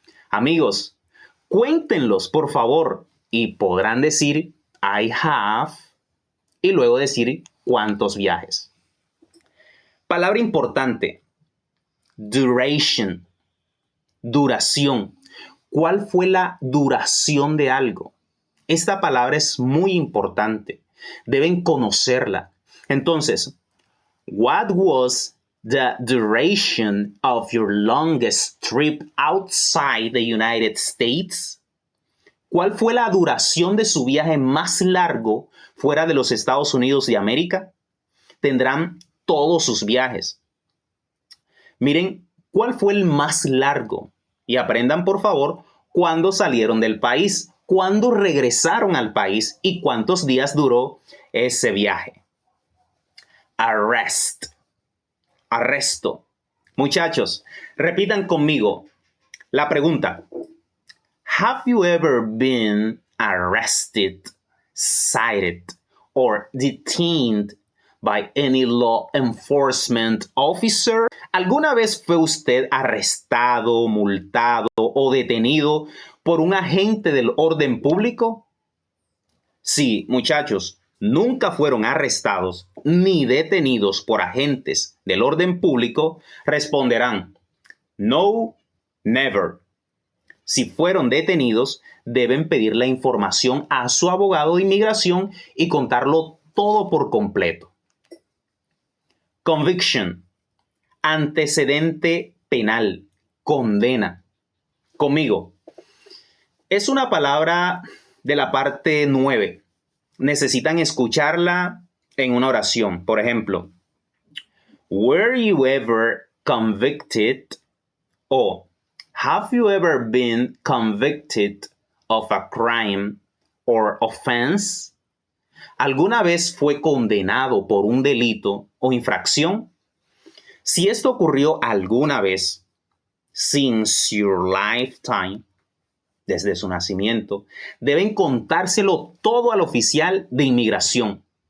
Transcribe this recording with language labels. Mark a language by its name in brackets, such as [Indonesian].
[Spanish] Amigos, cuéntenlos, por favor, y podrán decir [English] I have [Spanish] y luego decir cuántos viajes. Palabra importante. Duration. Duración. ¿Cuál fue la duración de algo? Esta palabra es muy importante. Deben conocerla. Entonces, [English] what was the duration of your longest trip outside the United States? [Spanish] ¿Cuál fue la duración de su viaje más largo fuera de los Estados Unidos de América? Tendrán todos sus viajes. Miren, ¿cuál fue el más largo? Y aprendan, por favor, cuándo salieron del país, cuándo regresaron al país y cuántos días duró ese viaje. Arrest. Arresto. Muchachos, repitan conmigo la pregunta. [English] Have you ever been arrested, cited, or detained by any law enforcement officer? [Spanish] ¿Alguna vez fue usted arrestado, multado o detenido por un agente del orden público? Sí, muchachos, nunca fueron arrestados ni detenidos por agentes del orden público, responderán, [English] no, never. [Spanish] Si fueron detenidos, deben pedir la información a su abogado de inmigración y contarlo todo por completo. Conviction. Antecedente penal. Condena. Conmigo. Es una palabra de la parte 9. Necesitan escucharla en una oración. Por ejemplo, [English] were you ever convicted? O have you ever been convicted of a crime or offense? [Spanish] ¿Alguna vez fue condenado por un delito o infracción? Si esto ocurrió alguna vez, [English] since your lifetime, [Spanish] desde su nacimiento, deben contárselo todo al oficial de inmigración.